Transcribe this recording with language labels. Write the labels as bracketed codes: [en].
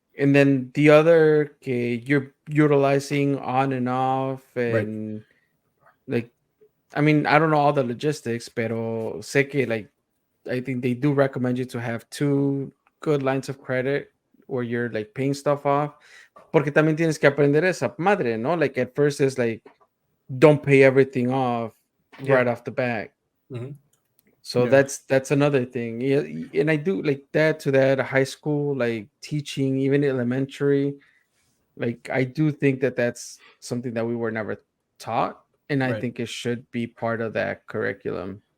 [en] And then the other que you're utilizing on and off, and like, I mean, I don't know all the logistics, [es] pero sé que [en] like I think they do recommend you to have 2 good lines of credit where you're like paying stuff off. [es] Porque también tienes que aprender esa madre, ¿no? [en] Like at first it's like don't pay everything off right off the bat. So that's another thing. Yeah, and I do like that to that high school, like teaching, even elementary. Like I do think that that's something that we were never taught, and I think it should be part of that curriculum.